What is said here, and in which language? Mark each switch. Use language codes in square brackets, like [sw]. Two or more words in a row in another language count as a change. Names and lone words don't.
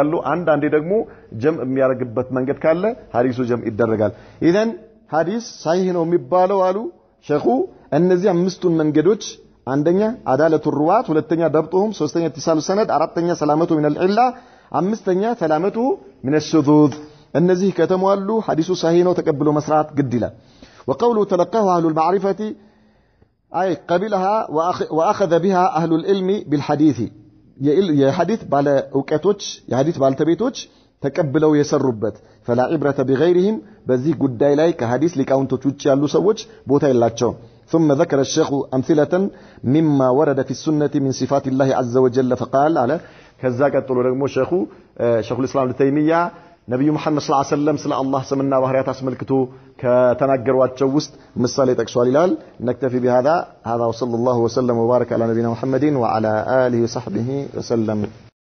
[am] ይላሉ አንዳንዴ ደግሞ ጀምዕ የሚያደርግበት መንገድ ካለ ሐዲሱ ጀምዕ ይደረጋል ኢዘን [ar] حديث صحيح [am] ነው የሚባለው አሉ ሸኹ እነዚህ አምስቱን መንገዶች አንደኛ [ar] عدالة الرواة [am] ሁለተኛ ደብጡሁም ሶስተኛ [ar] اتصال السند [am] አራተኛ [ar] سلامة من [am] ዒላ አምስተኛ [ar] سلامة من الشذوذ [am] እነዚህ ከተሟሉ ሐዲሱ ሳሂህ ነው ተቀብሎ መስራት ግድ ይላል [ar] وقوله تلقاه أهل المعرفة أي قبلها وأخذ بها أهل العلم [am] بالحديث የሐዲስ ባለ ዕውቀቶች የሐዲስ ባልተቤቶች ተቀብለው የሰሩበት [ar] فلا عبرة بغيرهم [am] በዚህ ጉዳይ ላይ ከሐዲስ ሊቃውንቶች ውጭ ያሉ ሰዎች ቦታ የላቸውም [ar] ثم ذكر الشيخ أمثلة مما ورد في السنة من صفات الله عز وجل فقال على [am] ከዛ ቀጥሎ ደግሞ ሸኹ [ar] الإسلام ابن تيمية [am] ነብዩ መሐመድ [ar] صلى الله عليه وسلم [am] ስለ አላህ ስምና ባህሪያት አስመልክቶ ከተናገሯቸው ውስጥ ምሳሌ ጠቅሷል ይላል [ar] نكتفي بهذا هذا وصلى الله وسلم وبارك على نبينا محمد وعلى آله وصحبه وسلم